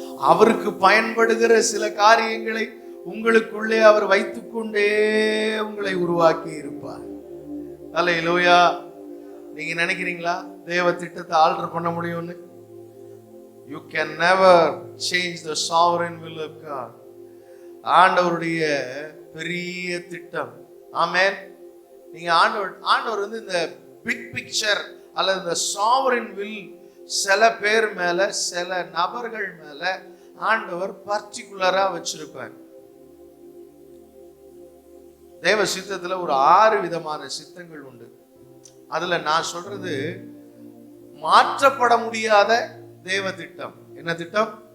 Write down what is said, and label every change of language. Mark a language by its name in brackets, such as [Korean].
[Tamil] அவருக்கு பயன்படுகிற சில காரியங்களை உங்களுக்குள்ளே அவர் வைத்துக்கொண்டே உங்களை உருவாக்கி இருப்பார். அல்லேலூயா. நீங்க நினைக்கிறீங்களா தேவ திட்டத்தை ஆல்டர் பண்ண முடியும்னு? [English] You can never change the sovereign will of God. [Tamil] ஆண்டவருடைய பெரிய திட்டம். ஆமென். நீங்க ஆண்டவர் வந்து இந்த பிக் பிக்சர் அல்லது இந்த சாவரின் வில் சில பேர் மேல, சில நபர்கள் மேல ஆண்டவர் பர்டிகுலரா வச்சிருப்பார். தேவ சித்தத்துல ஒரு 6 விதமான சித்தங்கள் உண்டு. அதுல நான் சொல்றது மாற்றப்பட முடியாத தேவ திட்டம். என்ன திட்டம்?